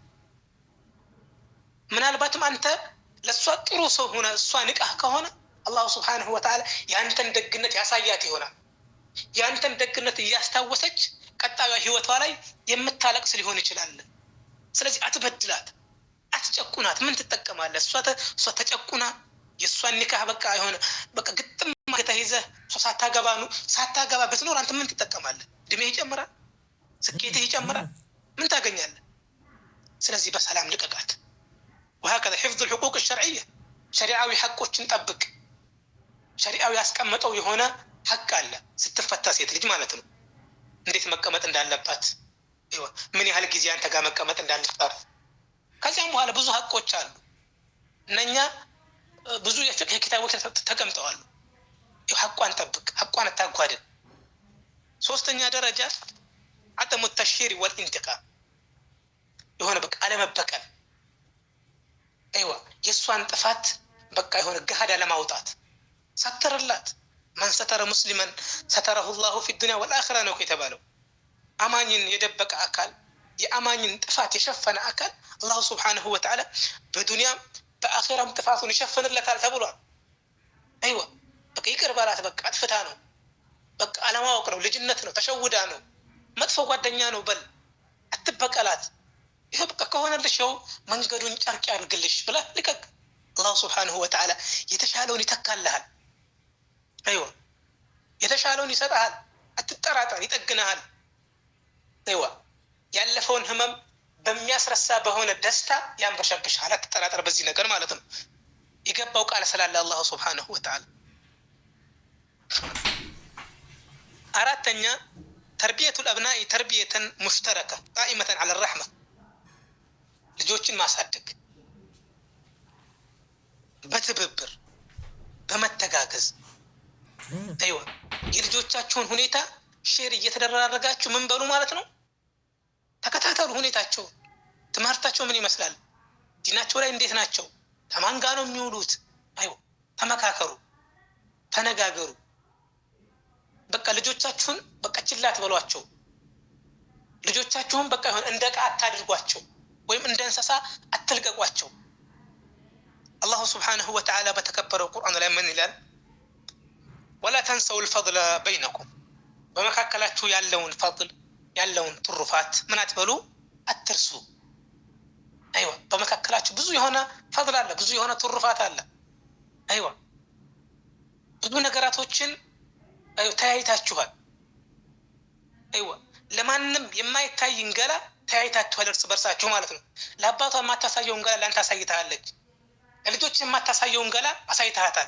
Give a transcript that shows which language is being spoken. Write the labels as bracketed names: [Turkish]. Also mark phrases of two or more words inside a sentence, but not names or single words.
[Amharic] ምናልባትም አንተ ለእሷ ጥሩ ሰው ሆነ እሷ ንቃህ ከሆነ አላሁ [Arabic] سبحانه وتعالى [Amharic] የአንተን ደግነት ያሳያት ይሆናል። የአንተን ደግነት እያስታወሰች ቀጣዩ ህይወቷ ላይ የምታለቅስ ሊሆን ይችላል። ስለዚህ አትበድላት፣ አትጨቁናት። ምን ትጠቀማለህ? እሷ ተጨቁና የእሷን ኒካህ በቃ የሆነ በቃ ግጥም ተይዘህ ሳታገባ ብትኖር አንተ ምን ትጠቀማለህ? እድሜህ ይጨምራል፣ ስኬትህ ይጨምራል። ምን ታገኛለህ? ስለዚህ በሰላም ልቀቃት። [Arabic] وهكذا حفظ الحقوق الشرعية [Amharic] شريعዊ ሐቆችን ጠብቅ። ሸሪዓዊ ያስቀመጠው የሆነ ሐቅ አለ ስትፈታ ሴት ልጅ ማለት ነው። እንዴት መቀመጥ እንዳለባት፣ ምን ያህል ጊዜ አንተ ጋር መቀመጥ እንዳለባት። ከዚያም በኋላ ብዙ ሐቆች አሉ። እነኛ ብዙ የፍቅህ ኪታቦች ተቀምጠዋል። ሐቋን ጠብቅ፣ ሐቋን አታጓድል። ሶስተኛ ደረጃ [Arabic] عدم التشهير والانتقام [Amharic] የሆነ በቃ አለመበቀል። አይዋ የሷን ጥፋት በቃ የሆነ ገሃድ ለማውጣት ሰተረላት። [Arabic] من ستر مسلما ستره الله في الدنيا والآخرة [Amharic] ነው የተባለው። አማኝን የደበቀ አካል የአማኝን ጥፋት የሸፈነ አካል አላህ [Arabic] سبحانه وتعالى [Amharic] በዱንያ በአኺራም ጥፋቱን ይሸፍንለታል ተብሏል። አይዋ በቃ ይቅር በላት። በቃ አጥፍታ ነው፣ በቃ አለማወቅ ነው፣ ልጅነት ነው፣ ተሸውዳ ነው፣ መጥፎ ጓደኛ ነው በል አትበቀላት። ይሄ በቃ ከሆነልሽ ያው መንገዱን ጨርቅ ያድርግልሽ ብላ ልቀቅ። አላህ [Arabic] سبحانه وتعالى [Amharic] የተሻለውን ይተካልሃል። አይዋ የተሻለውን ይሰጣል። አትጠራጠር፣ ይጠግናል። አይዋ ያለፈውን ህመም በሚያስረሳ በሆነ ደስታ ያንበሸብሻል። አትጠራጠር በዚህ ነገር ማለት ነው። የገባው ቃል ስላለ አላህ [Arabic] سبحانه وتعالى። [Amharic] አራተኛ [Arabic] تربية الأبناء تربية مشتركة قائمة على الرحمة [Amharic] ልጆችን ማሳደግ በትብብር በመተጋገዝ። አይዋ የልጆቻችሁን ሁኔታ ሼር እየተደራረጋችሁ ምን በሉ ማለት ነው። ተከታተሉ ሁኔታቸው፣ ትምህርታቸው ምን ይመስላል፣ ዲናቸው ላይ እንዴት ናቸው፣ ከማን ጋር ነው የሚውሉት። አይዋ ተመካከሩ፣ ተነጋገሩ። በቃ ልጆቻችሁን በቃ ችላ አትበሏቸው። ልጆቻችሁን በቃ ይሁን እንደ ዕቃ አታድርጓቸው ወይም እንደ እንስሳ አትልቀቋቸው። አላሁ [Arabic] سبحانه وتعالى [Amharic] በተከበረው ቁርአን ላይ ምን ይላል? [Arabic] ولا تنسوا الفضل بينكم [Amharic] በመካከላችሁ ያለውን ፈضል ያለውን ትሩፋት ምን አትበሉ አትርሱ። አይዋ በመካከላችሁ ብዙ የሆነ ፈضል አለ፣ ብዙ የሆነ ትሩፋት አለ። አይዋ ብዙ ነገራቶችን ተያይታችኋል። አይዋ ለማንም የማይታይ እንገላ ተያይታችኋል እርስ በርሳችሁ ማለት ነው። ለአባቷ የማታሳየውን ገላ ለአንተ አሳይታለች። ለልጆች የማታሳየውን ገላ አሳይታታል።